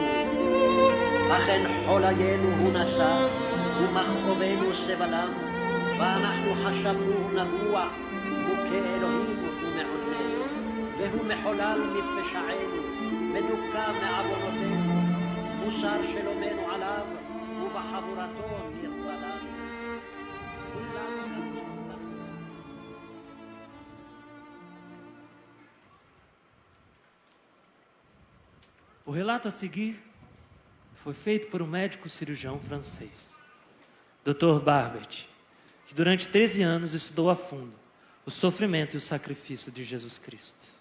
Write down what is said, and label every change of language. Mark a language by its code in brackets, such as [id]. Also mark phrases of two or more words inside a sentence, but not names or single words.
[he] אכן חוליינו הוא נשא, ומכאובנו סבלם, ואנחנו חשבנו נבוע, מוכה אלוהים ומעוננו, והוא מחולל מפשענו, מדוכא מעוונותינו, מוסר שלומנו עליו, ובחבורתו נרפא לנו. [pt] O relato a seguir foi feito por um médico cirurgião francês, Dr. Barbet, que durante 13 anos estudou a fundo o sofrimento e o sacrifício de Jesus Cristo.